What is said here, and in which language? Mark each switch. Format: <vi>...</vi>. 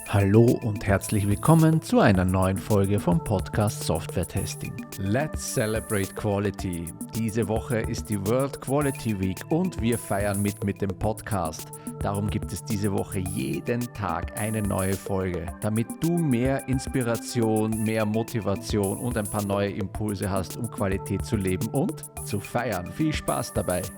<de>Hallo und herzlich willkommen zu einer neuen Folge vom Podcast Software Testing.</de> <en>Let's celebrate quality.</en> <de>Diese Woche ist die World Quality Week und wir feiern mit dem Podcast. Darum gibt es diese Woche jeden Tag eine neue Folge, damit du mehr Inspiration, mehr Motivation und ein paar neue Impulse hast, um Qualität zu leben und zu feiern. Viel Spaß dabei!</de>